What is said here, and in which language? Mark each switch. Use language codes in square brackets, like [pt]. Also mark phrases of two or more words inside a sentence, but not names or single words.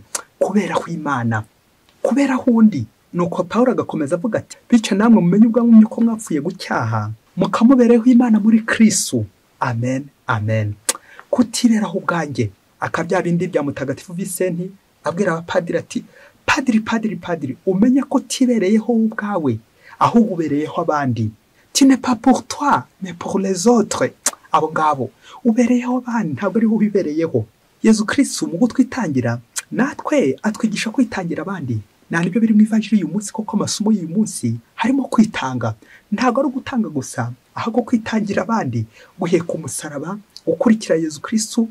[rw] Kuberaho Imana, kuberaho undi. Nuko Pawulo agakomeza avuga ati bityo namwe mumenye ubwanyu ko mwapfuye gucyaha mukamubereho Imana muri Kristo. Amen. Amen. Kutiberaho ubwanjye akabya bindi bya mutagatifu Vicenti abwira abapadiri ati padiri umenye ko tibereyeho ubwawe ahubwo ubereyeho abandi. [fr] Tu n'es pas pour toi mais pour les autres. [rw] Abo ngabo ubereyeho abandi ntabwo ari ho bibereyeho. Yezu Kristo mu gutwitangira natwe atwigisha kwitangira abandi. Nibyo biri mu ivanjiri uyu munsi koko amasomo y'uyu munsi harimo kwitanga. Ntabwo ari gutanga gusa, ahubwo kwitangira abandi, guheka umusaraba, gukurikira Yezu Kristo.